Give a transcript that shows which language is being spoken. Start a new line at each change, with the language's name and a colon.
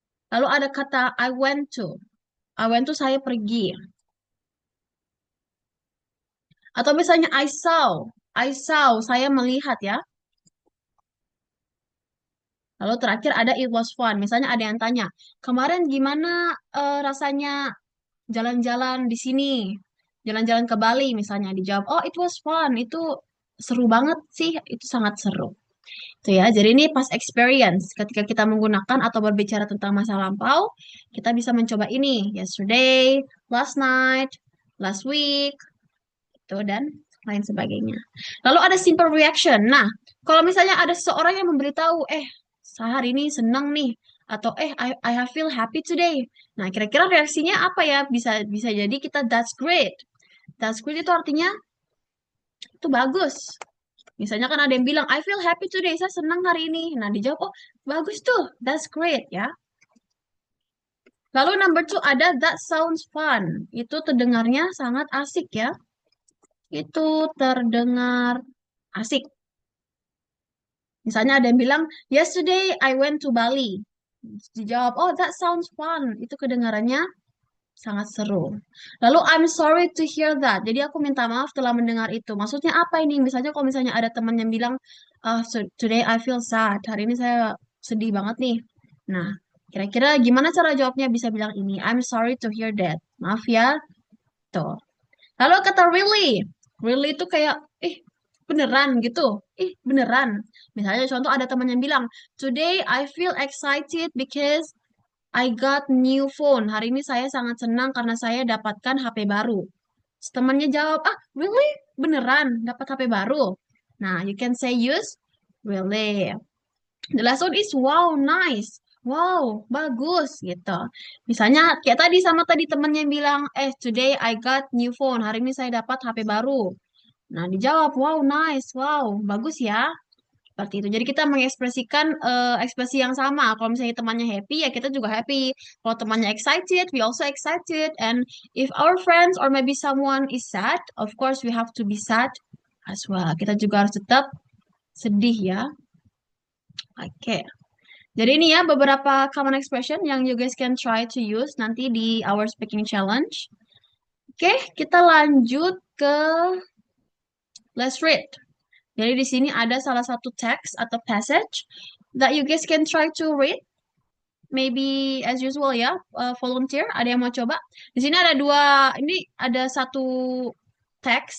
Indonesian: Lalu ada kata
English: I went to. I went to
Indonesian: saya pergi. Atau misalnya
English: I saw. I saw,
Indonesian: saya melihat ya. Lalu terakhir ada
English: it was fun.
Indonesian: Misalnya ada yang tanya, kemarin gimana rasanya jalan-jalan di sini? Jalan-jalan ke Bali misalnya. Dijawab, oh
English: it was fun.
Indonesian: Itu seru banget sih. Itu sangat seru. Itu ya. Jadi ini past experience. Ketika kita menggunakan atau berbicara tentang masa lampau, kita bisa mencoba ini.
English: Yesterday, last night, last week,
Indonesian: itu dan lain sebagainya. Lalu ada simple reaction. Nah, kalau misalnya ada seseorang yang memberitahu, saya hari ini senang nih, atau
English: I have feel happy today.
Indonesian: Nah, kira-kira reaksinya apa ya? Bisa jadi kita
English: that's great. That's great
Indonesian: itu artinya itu bagus. Misalnya kan ada yang bilang
English: I feel happy today,
Indonesian: saya senang hari ini. Nah, dijawab, oh bagus tuh,
English: that's great
Indonesian: ya.
English: Lalu number two ada that sounds fun.
Indonesian: Itu terdengarnya sangat asik ya. Itu terdengar asik. Misalnya ada yang bilang,
English: yesterday I went to Bali. Dijawab, oh that sounds fun.
Indonesian: Itu kedengarannya sangat seru.
English: Lalu I'm sorry to hear that.
Indonesian: Jadi aku minta maaf telah mendengar itu. Maksudnya apa ini? Misalnya kalau misalnya ada teman yang bilang,
English: so today I feel sad.
Indonesian: Hari ini saya sedih banget nih. Nah, kira-kira gimana cara jawabnya bisa bilang ini?
English: I'm sorry to hear that.
Indonesian: Maaf ya. Tuh. Lalu kata
English: really.
Indonesian: Really itu kayak, beneran gitu. Beneran. Misalnya contoh ada teman yang bilang,
English: today I feel excited because I got new phone.
Indonesian: Hari ini saya sangat senang karena saya dapatkan HP baru. Terus temannya jawab, really? Beneran dapat HP baru?
English: Nah, you can say use really. The last one is wow, nice. Wow,
Indonesian: bagus gitu. Misalnya kayak tadi sama tadi temannya bilang,
English: today I got new phone.
Indonesian: Hari ini saya dapat HP baru. Nah, dijawab,
English: wow, nice.
Indonesian: Wow, bagus ya. Seperti itu. Jadi kita mengekspresikan ekspresi yang sama. Kalau misalnya temannya happy, ya kita juga happy. Kalau temannya
English: excited, we also excited. And if our friends or maybe someone is sad, of course we have to be sad as well.
Indonesian: Kita juga harus tetap sedih ya. Oke. Jadi ini ya beberapa
English: common expression yang you guys can try to use
Indonesian: nanti di
English: our speaking challenge.
Indonesian: Oke, kita lanjut ke
English: let's read.
Indonesian: Jadi di sini ada salah satu text atau passage
English: that you guys can try to read. Maybe as usual ya, volunteer.
Indonesian: Ada yang mau coba? Di sini ada ini ada satu teks.